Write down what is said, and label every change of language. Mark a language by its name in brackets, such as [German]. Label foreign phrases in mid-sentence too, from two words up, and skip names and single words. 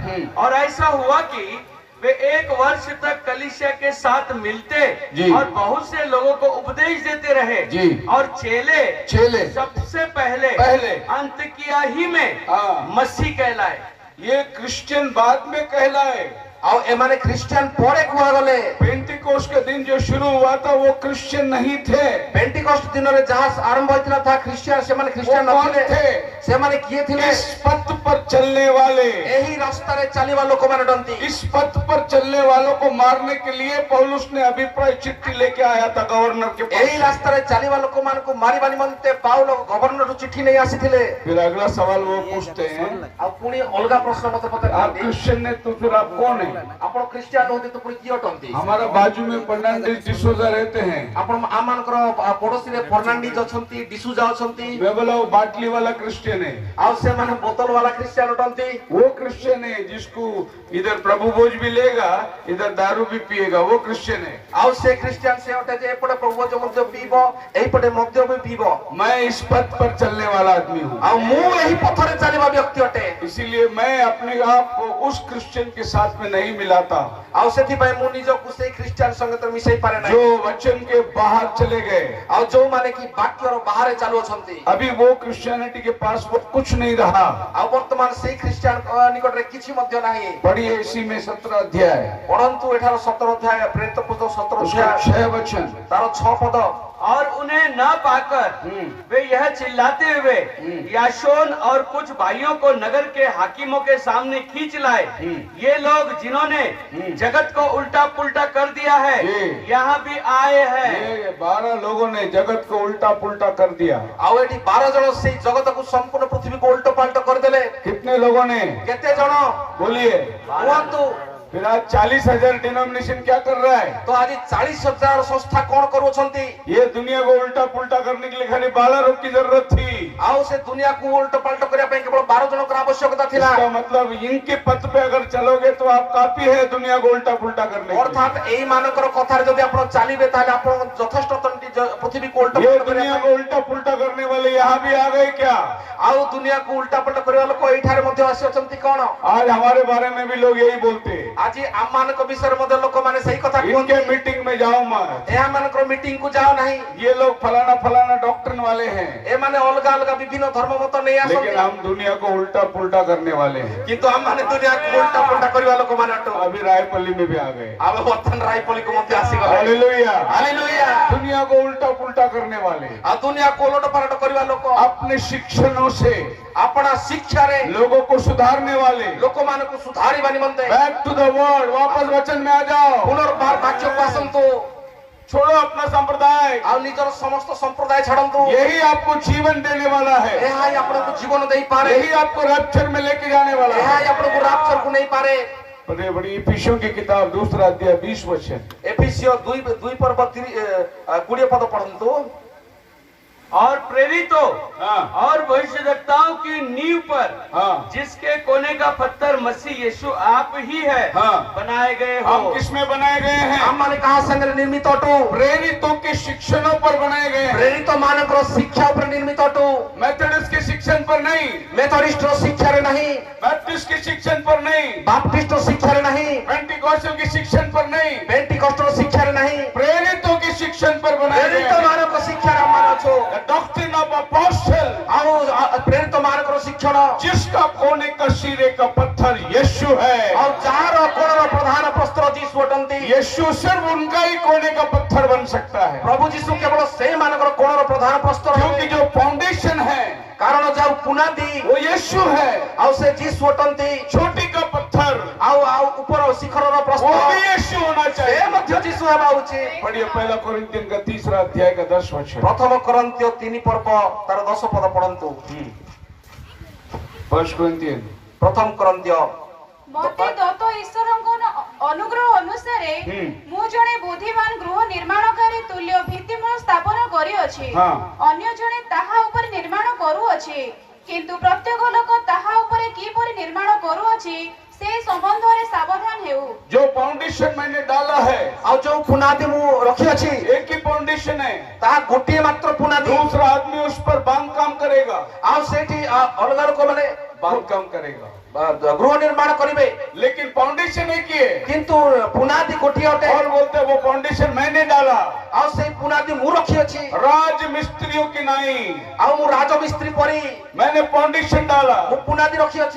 [Hindi] और ऐसा हुआ कि वे 1 वर्ष तक कलीसिया के साथ मिलते जी। और बहुत से लोगों को उपदेश देते रहे जी। और चेले सबसे पहले अंतकिया ही में मसीह कहलाए। ये क्रिश्चियन बाद में कहलाए। [Odia] ଆଉ ଏମାନେ ଖ୍ରୀଷ୍ଟିଆନ ପରେ କୁହାଗଲେ। [Hindi] पेंटिकोस्ट के दिन जो शुरू हुआ था वो क्रिश्चियन नहीं थे। [Odia] पेंटिकोस्ट दिନରେ ଯାହା ଆରମ୍ଭ ହୋଇଥିଲା ତାହା ଖ୍ରୀଷ୍ଟିଆନ, ସେମାନେ ଖ୍ରୀଷ୍ଟିଆନ ନଥିଲେ। ସେମାନେ କିଏ ଥିଲେ? [Hindi] इस पथ पर चलने वाले, [Odia] ଏହି ରାସ୍ତାରେ ଚାଲିବା ଲୋକମାନେ ଡନ୍ତି। [Hindi] इस पथ पर चलने वालों को मारने के लिए पौलुस ने अभिप्राय चिट्ठी लेके आया था गवर्नर के पास। [Odia] ଏହି ରାସ୍ତାରେ ଚାଲିବା ଲୋକମାନଙ୍କୁ ମାରିବା ନିମନ୍ତେ ପାଉଲ ଗଭର୍ଣ୍ଣରରୁ ଚିଠି ନେଇ ଆସିଥିଲେ। [Hindi] फिर अगला सवाल वो पूछते हैं, [Odia] ଆଉ ପୁଣି ଅଲଗା ପ୍ରଶ୍ନ ମତେ [Hindi] आप [Odia] ପଚାରନ୍ତି, [Hindi] क्रिश्चियन ने तो फिर आप कौन है? [Odia] ଆପଣ ଖ୍ରୀଷ୍ଟିଆନ ହୁଅନ୍ତି ତ ପୁଣି କିଏ ଅଟନ୍ତି? [Hindi] हमारा बाजू में फर्नांडिस डिसोजा रहते हैं। [Odia] ଆପଣ ଆମମାନଙ୍କର ପଡୋଶୀରେ ଫର୍ଣ୍ଣାଣ୍ଡିଜ ଅଛନ୍ତି, ଡିସୁଜା ଅଛନ୍ତି। [Hindi] मैं बोला वो बाटली वाला क्रिश्चियन है। [Odia] ଆଉ ସେମାନେ ବୋତଲ ବାଲା ଖ୍ରୀଷ୍ଟିଆନ ଅଟନ୍ତି। [Hindi] वो क्रिश्चियन है जिसको इधर प्रभु भोज भी लेगा, इधर दारू भी पिएगा, वो क्रिश्चियन है। [Odia] ଆଉ ସେ ଖ୍ରୀଷ୍ଟିଆନ ସେ ଅଟେ ଯେ ଏପଟେ ପ୍ରଭୁ ଭୋଜ ମଧ୍ୟ ପିଇବ, ଏଇପଟେ ମଦ୍ୟ ବି ପିଇବ। [Hindi] मैं इस पथ पर चलने वाला आदमी हूँ। [Odia] ଆଉ ମୁଁ ଏହି ପଥରେ ଚାଲିବା ବ୍ୟକ୍ତି ଅଟେ। [Hindi] इसीलिए मैं अपने आप को उस क्रिश्चियन के साथ में नहीं मिलाता [Odia] ଆଉ ସେଥିପାଇଁ ମୁଁ ନିଜକୁ ସେଇ ଖ୍ରୀଷ୍ଟିଆନ ସଙ୍ଗତ ମିଶାଇ ପାରେ ନାହିଁ। [Hindi] जो वचन के बाहर चले गए। [Odia] ଆଉ ଯୋଉମାନେ କି ବାକ୍ୟର ବାହାରେ ଚାଲୁଅଛନ୍ତି, [Hindi] अभी वो क्रिश्चियनिटी के पास वो कुछ नहीं रहा। [Odia] ଆଉ ବର୍ତ୍ତମାନ ସେଇ ଖ୍ରୀଷ୍ଟିଆନ ନିକଟରେ କିଛି ମଧ୍ୟ ନାହିଁ। [Hindi] पढ़िए इसी में 17 अध्याय [Odia] ପଢନ୍ତୁ ଏଠାର 17 ଅଧ୍ୟାୟ, ପ୍ରେରିତ ପୁସ୍ତକ 17 [Hindi] उसका [Odia] ଅଧ୍ୟାୟ [Hindi] 6 वचन। [Odia] ତାର 6 ପଦ। [Hindi] और उन्हें न पाकर वे यह चिल्लाते हुए यासोन और कुछ भाइयों को नगर के हाकिमों के सामने खींच लाए। ये लोग जिन्होंने जगत को उल्टा पुल्टा कर दिया है यहाँ भी आए हैं। ये 12 लोगों ने जगत को उल्टा पुल्टा कर दिया। [Odia] ଆଉ ଏଠି 12 ଜଣ ସେଇ ଜଗତକୁ ସମ୍ପୂର୍ଣ୍ଣ ପୃଥିବୀକୁ ଉଲ୍ଟ ପାଲ୍ଟ କରିଦେଲେ। [Hindi] कितने लोगों ने? [Odia] କେତେ ଜଣ [Hindi] बोलिए। [Odia] କୁହନ୍ତୁ? [Hindi] फिर आज 40,000 डिनोमिनेशन क्या कर रहा है? [Odia] ତ ଆଜି 40,000 ସଂସ୍ଥା କଣ କରୁଛନ୍ତି? [Hindi] ये दुनिया को उल्टा पुल्टा करने के लिए खाली 12 लोग की जरूरत थी। [Odia] ଆଉ ସେ ଦୁନିଆକୁ ଉଲ୍ଟ ପାଲ୍ଟ କରିବା ପାଇଁ କେବଳ 12 ଜଣଙ୍କର ଆବଶ୍ୟକତା ଥିଲା। [Hindi] इसका मतलब इनके पथ पे अगर चलोगे तो आप काफी है दुनिया को उल्टा पुल्टा करने के लिए। [Odia] ଅର୍ଥାତ ଏଇ ମାନଙ୍କର କଥାରେ ଯଦି ଆପଣ ଚାଲିବେ ତାହେଲେ ଆପଣ ଯଥେଷ୍ଟ ଅଟନ୍ତି ପୃଥିବୀକୁ ଉଲ୍ଟ [Hindi] ये [Odia] ପାଲ୍ଟ କରିବା [Hindi] दुनिया [Odia] ପାଇଁ। [Hindi] को उल्टा पुल्टा करने वाले यहाँ भी आ गए क्या? [Odia] ଆଉ ଦୁନିଆକୁ ଉଲ୍ଟା ପାଲ୍ଟ କରିବା ଲୋକ ଏଇଠାରେ ମଧ୍ୟ ଆସିଅଛନ୍ତି କଣ? [Hindi] आज हमारे बारे में भी लोग यही बोलते हैं। [Odia] ଆଜି ଆମମାନଙ୍କ ବିଷୟରେ ମଧ୍ୟ ଲୋକମାନେ ସେଇ କଥା କୁହନ୍ତି। [Hindi] इनके मीटिंग में जाओ मत। [Odia] ଏହା ମାନଙ୍କର ମିଟିଂ କୁ ଯାଅ ନାହିଁ। [Hindi] ये लोग फलाना फलाना डॉक्ट्रिन वाले हैं। [Odia] ଏମାନେ ଅଲଗା ଅଲଗା ବିଭିନ୍ନ ଧର୍ମ ମତ ନେଇ ଆସନ୍ତି। [Hindi] लेकिन हम दुनिया को उल्टा पुल्टा करने वाले हैं। [Odia] କିନ୍ତୁ ଆମମାନେ ଦୁନିଆକୁ ଉଲ୍ଟା ପାଲ୍ଟ କରିବା ଲୋକମାନେ ଅଟୁ। [Hindi] अभी रायपल्ली में भी आ गए। [Odia] ଆମେ ବର୍ତ୍ତମାନ ରାଇପଲିକୁ ମଧ୍ୟ ଆସିଗଲେ। [Hindi] हालेलुया। [Odia] ହାଲେଲୁୟା। [Hindi] दुनिया को उल्टा पुल्टा करने वाले [Odia] ଆଉ ଦୁନିଆକୁ ଓଲଟ ପାଲଟ କରିବା ଲୋକ [Hindi] अपने शिक्षणों से [Odia] ଆପଣା ଶିକ୍ଷାରେ [Hindi] लोगों को सुधारने वाले। [Odia] ଲୋକମାନଙ୍କୁ ସୁଧାରିବା ନିମନ୍ତେ [English] back to the word, [Hindi] वापस वचन में आ जाओ। [Odia] ପୁନର୍ବାର ବାକ୍ୟକୁ ଆସନ୍ତୁ। [Hindi] छोड़ो अपना संप्रदाय। [Odia] ଆଉ ନିଜର ସମସ୍ତ ସମ୍ପ୍ରଦାୟ ଛାଡନ୍ତୁ। [Hindi] यही आपको जीवन देने वाला है। [Odia] ଏହା ହିଁ ଆପଣଙ୍କୁ ଜୀବନ ଦେଇପାରେ। [Hindi] यही आपको रैप्चर में लेके जाने वाला [Odia] ଏହା [Hindi] है। [Odia] ହିଁ ଆପଣଙ୍କୁ ରାପଚରକୁ ନେଇପାରେ। [Hindi] बड़े बड़ी इफिसियों की किताब 2 अध्याय 20 वचन। [Odia] ଏଫିସିଓ 2 पर्व 20 ପଦ ପଢନ୍ତୁ। [Hindi] और प्रेरितों हाँ। और भविष्यद्वक्ताओं की नींव पर हाँ। जिसके कोने का पत्थर मसीह यीशु आप ही है हाँ। बनाए गए हो। हम किसमें बनाए गए हैं? [Odia] ଆମମାନେ କାହା ସାଙ୍ଗରେ ନିର୍ମିତ ଅଟୁ? [Hindi] प्रेरितों के शिक्षणों पर बनाए गए हैं। [Odia] ପ୍ରେରିତ ମାନଙ୍କର ଶିକ୍ଷା ଉପରେ ନିର୍ମିତ ଅଟୁ। [Hindi] मेथोडिस्ट के शिक्षण पर नहीं, [Odia] ମେଥୋଡିଷ୍ଟର ଶିକ୍ଷାରେ ନାହିଁ, [Hindi] बैप्टिस्ट के शिक्षण पर नहीं, [Odia] ବାପ୍ଟିଷ୍ଟର ଶିକ୍ଷାରେ ନାହିଁ, [Hindi] पेंटिकोस्टल के शिक्षण पर नहीं, [Odia] ପେଣ୍ଟିକଷ୍ଟର ଶିକ୍ଷାରେ ନାହିଁ, [Hindi] प्रेरितों के शिक्षण पर बनाए गए [Odia] ପ୍ରେରିତ [Hindi] हैं। [Odia] ମାନଙ୍କ ଶିକ୍ଷାରେ ଆମମାନେ ଅଛୁ। [English] The doctrine of apostle, [Odia] ଆଉ ପ୍ରେରିତ ମାନଙ୍କର ଶିକ୍ଷଣ, [Hindi] जिसका कोने का सिरे का पत्थर यीशु है। [Odia] ଆଉ ଯାହାର କୋଣର ପ୍ରଧାନ ପ୍ରସ୍ତର ଯୀଶୁ ଅଟନ୍ତି। [Hindi] यीशु सिर्फ उनका ही कोने का पत्थर बन सकता है। [Odia] ପ୍ରଭୁ ଯୀଶୁ କେବଳ ସେଇ ମାନଙ୍କର କୋଣର ପ୍ରଧାନ ପ୍ରସ୍ତର [Hindi] क्योंकि जो फाउंडेशन है [Odia] କାରଣ ଯାଉ ପୁନାଦି [Hindi] वो यीशु है। [Odia] ଆଉ ସେ ଯୀଶୁ ଅଟନ୍ତି। [Hindi] छोटी का पत्थर [Odia] ଆଉ ଉପର ଶିଖରର [Hindi] वो [Odia] ପ୍ରସ୍ତର [Hindi] भी यीशु होना [Odia] ସେ [Hindi] चाहिए। [Odia] ମଧ୍ୟ ଯୀଶୁ ହେବା ଉଚିତ। [Hindi] पढ़िए पहला कोरिन्थियन का 3 अध्याय का 10 वचन। [Odia] ପ୍ରଥମ କରନ୍ତୀୟ 3 ପର୍ବ ତାର 10 ପଦ ପଢନ୍ତୁ। [Hindi] 1 कोरिन्थियन। [Odia] ପ୍ରଥମ କରନ୍ତୀୟ ମତେ ଦତ୍ତ ଈଶ୍ୱରଙ୍କ ଅନୁଗ୍ରହ ଅନୁସାରେ ମୁଁ ଜଣେ ବୁଦ୍ଧିମାନ ଗୃହ ନିର୍ମାଣକାରୀ ତୁଲ୍ୟ ଭିତ୍ତିମୂଳ ସ୍ଥାପନ କରିଅଛି। ହଁ। ଅନ୍ୟ ଜଣେ ତାହା ଉପରେ ନିର୍ମାଣ କରୁଅଛି, କିନ୍ତୁ ପ୍ରତ୍ୟେକ ଲୋକ ତାହା ଉପରେ କିପରି ନିର୍ମାଣ କରୁଅଛି ସେ ସମ୍ବନ୍ଧରେ ସାବଧାନ ହେଉ। [Hindi] जो फाउंडेशन मैंने डाला है [Odia] ଆଉ ଯୋଉ ପୁନାଦି ମୁଁ ରଖିଅଛି [Hindi] एक ही फाउंडेशन है। [Odia] ତାହା ଗୋଟିଏ ମାତ୍ର ପୁନାଦି। [Hindi] दूसरा आदमी उस पर बांध काम करेगा। [Odia] ଆଉ ସେଇଠି ଅଲଗା ଲୋକମାନେ [Hindi] बांधकाम करेगा, [Odia] ଗୃହ ନିର୍ମାଣ କରିବେ [Hindi] लेकिन फाउंडेशन एक ही है। [Odia] କିନ୍ତୁ ପୁନାଦି ଗୋଟିଏ ଅଟେ [Hindi] और बोलते हैं वो फाउंडेशन मैंने डाला, [Odia] ଆ ସେ ପୁନାଦି ମୁଁ ରଖି ଅଛି [Hindi] राज मिस्त्रियों की नहीं, [Odia] ଆ ମୁଁ ରାଜମିସ୍ତ୍ରୀ ପରି [Hindi] मैंने फाउंडेशन डाला। [Odia] ମୁଁ ପୁନାଦି ରଖି ଅଛି